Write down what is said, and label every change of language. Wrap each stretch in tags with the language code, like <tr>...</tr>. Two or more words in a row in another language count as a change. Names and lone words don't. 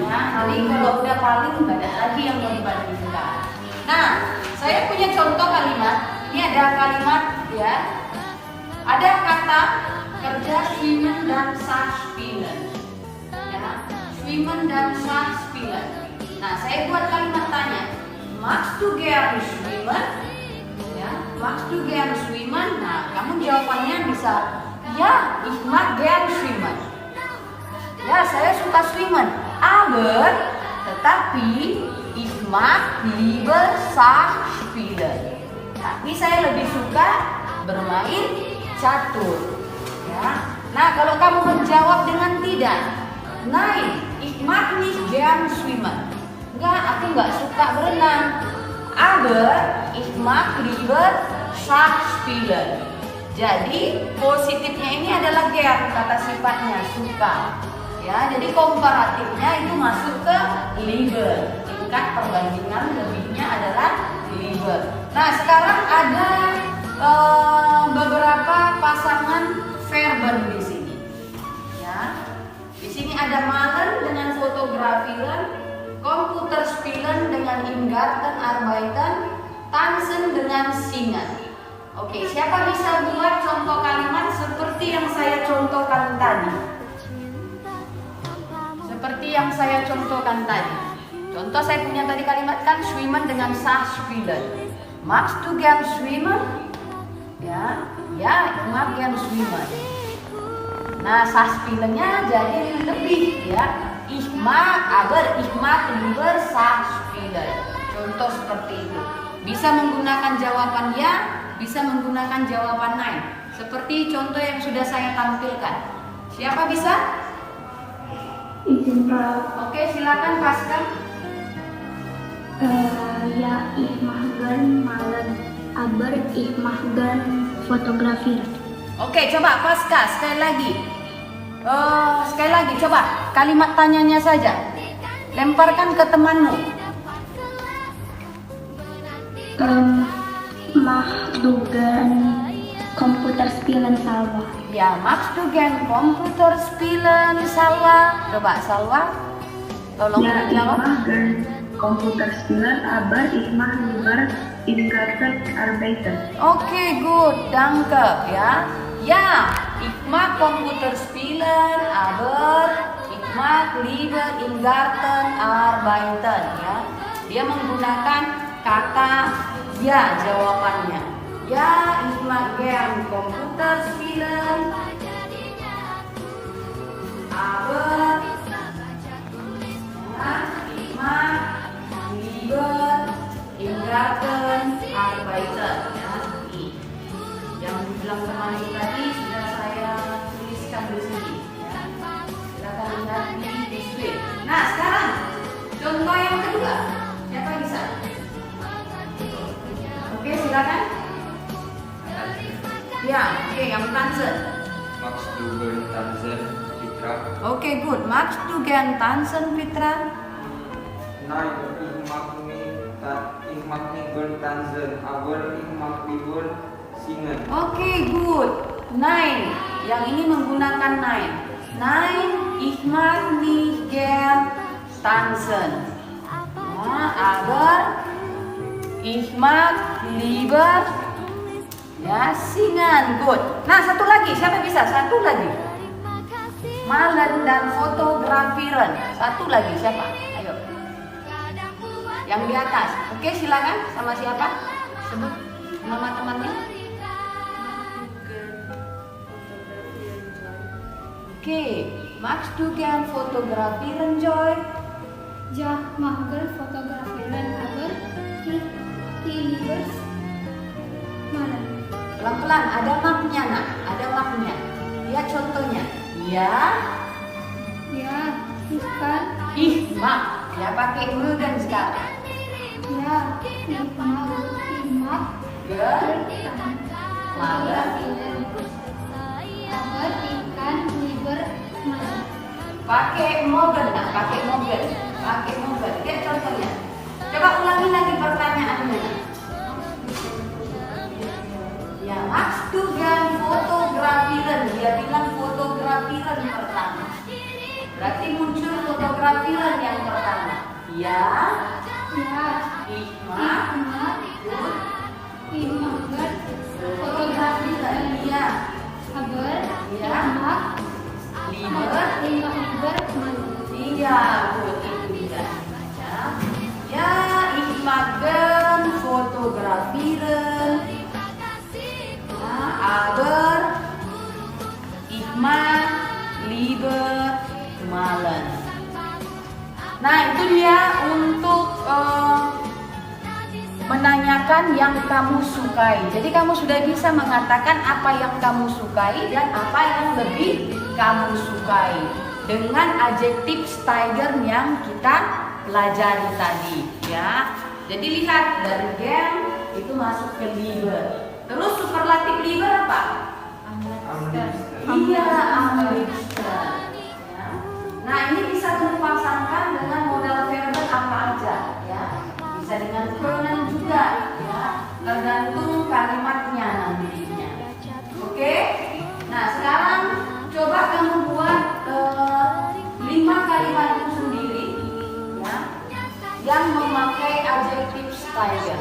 <id>Ya, jadi kalau udah paling nggak ada lagi yang mau dibandingkan. Nah, saya punya contoh kalimat. Ini ada kalimat ya. Ada kata kerja schwimmen dan Schachspielen. Ya, schwimmen dan Schachspielen. Nah, saya buat kalimat tanya.</id> <de>Magst du gern schwimmen? Ya, magst du gern schwimmen?</de> <id>Nah, kamu jawabannya bisa ya,</id> <de>ich mag gern schwimmen.</de> <id>Ya, saya suka schwimmen.</id> <de>Aber, tetapi ich mag lieber Schachspielen.</de> <id>Tapi saya lebih suka bermain catur. Ya. Nah, kalau kamu menjawab dengan tidak,</id> <de>nein, ich mag nicht gern schwimmen.</de> <id>Enggak, aku nggak suka berenang.</id> <de>Aber ich mag lieber Schachspielen.</de> <id>Jadi positifnya ini adalah gern, kata sifatnya suka. Ya, jadi komparatifnya itu masuk ke lieber. Tingkat perbandingan lebihnya adalah lieber. Nah, sekarang ada beberapa pasangan verben di sini. Ya. Di sini ada malen dengan fotografieren, Computerspielen dengan</id> <de>Ingarten Arbeiten,</de> <id>tanzen dengan singen. Oke, siapa bisa buat contoh kalimat seperti yang saya contohkan tadi? Seperti yang saya contohkan tadi. Contoh saya punya tadi kalimat kan schwimmen dengan Schachspielen.</id> <de>Magst du gern schwimmen? Ya, ich mag gern schwimmen.</de> <id>Nah, Schachspielennya jadi lebih ya.</id> <de>Ich mag, aber ich mag lieber Schachspielen.</de> <id>Contoh seperti itu. Bisa menggunakan jawaban ya, bisa menggunakan jawaban nein. Seperti contoh yang sudah saya tampilkan. Siapa bisa? Izin Pak. Oke, silakan Pasca. Ya,</id> <de>ich mag gern malen, aber ich mag gern fotografieren.</de> <id>Oke, coba Pasca sekali lagi. Sekali lagi coba kalimat tanyanya saja. Lemparkan ke temanmu.</id> <de>Magst du gern Computerspielen Salwa? Ya, magst du gern Computerspielen Salwa?</de> <id>Coba Salwa, tolong</id> <de>Ja, ich</de> <id>jawab.</id> <de>mag gern Computerspielen, aber ich mag lieber im Garten arbeiten.</de> <id>Oke, good, danke ya. Ya,</id> <de>ich mag Computerspielen, aber ich mag lieber im Garten arbeiten ya.</de> <id>Dia menggunakan kata ya jawabannya. Ya,</id> <de>ich mag gern Computerspielen, aber ya, ich mag lieber im Garten arbeiten ya.</de> <id>Yang dibilang teman itu tadi sudah saya tuliskan di sini ya. Silakan lihat di screen. Nah, sekarang contoh yang kedua. Siapa bisa? Ya, oke, yang Tansen.</id> <de>Max Dugan Tanzen Fitra.</de> <id>Oke,</id> <de>good. Max Dugan Tansen Fitra. Nein, ich mag nicht gern tanzen, aber ich mag lieber singen.</de> <id>Oke, good. Nine. Yang ini menggunakan nine.</id> <de>Nine, ich mag nicht gern tanzen. Nah, aber ich mag lieber ya singen.</de> <id>Good. Nah, satu lagi. Siapa bisa? Satu lagi. Malen dan fotografiren. Satu lagi siapa? Ayo. Yang di atas. Oke, silakan. Sama siapa? Sebut nama temannya. Oke,</id> <de>Max Dugan fotografiren Joy. Ja mag fotografieren, aber ich lieber malen.</de> <id>Pelan-pelan, ada maknya nak, ada maknya. Lihat contohnya. Ya,</id> <de>Ja, ich kann. ih mak.</de> <id>Ya pakai mögen sekarang.</id> <de>Ja, ich mag. Ger, malen. Aber ich kann lieber malen.</de> <id>Pakai mogen nak, pakai mogen. Pakai mogen. Lihat contohnya. Coba ulangi lagi pertanyaannya. Ya,</id> <de>Max Dugan fotografiren.</de> <id>Dia bilang fotografiren pertama. Berarti muncul fotografiren yang pertama. Ya,</id> <de>Ja, ich ich mag. mag.</de> <en>Good.</en> <de>Ich mag Fotografiren. Iya. aber Ja. ich mag. Lieber. Ich mag lieber malen.</de> <id>Iya, good. Itu dia. Ya, ya,</id> <de>ich mag gern fotografieren. Ja, aber ich mag lieber malen.</de> <id>Nah, itu dia untuk menanyakan yang kamu sukai. Jadi kamu sudah bisa mengatakan apa yang kamu sukai dan apa yang lebih kamu sukai dengan adjektif steiger yang kita pelajari tadi, ya. Jadi lihat dari gern itu masuk ke lieber. Terus superlatif lieber apa? Iya,</id> <de>am liebsten.</de> <id>Ya. Nah, ini bisa kamu pasangkan dengan</id> <en>modal verb</en> <id>apa aja, ya. Bisa dengan pronoun juga, ya. Tergantung kalimatnya nantinya. Oke? Nah, sekarang coba kamu buat 5 kalimat itu sendiri, ya, yang memakai adjektif steiger.</id>